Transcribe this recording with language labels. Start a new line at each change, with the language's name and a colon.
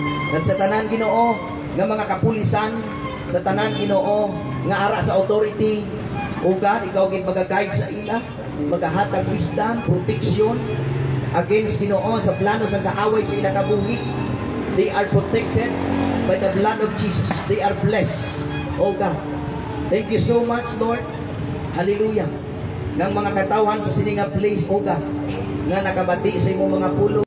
Hiligaynon: At sa tanan, Ginoo, nga mga kapulisan, sa tanan, Ginoo, nga ara sa authority, O God, ikaw gid mag-guide sa ila, maghahatag wisdom,
English: protection against,
Hiligaynon: Ginoo, sa plano sa kaaway sa ila kabuhi.
English: They are protected by the blood of Jesus. They are blessed, O God. Thank you so much, Lord.
Hiligaynon: Hallelujah. Ng mga katawan sa sininga place, O God, nga nakabati sa imong mga pulo.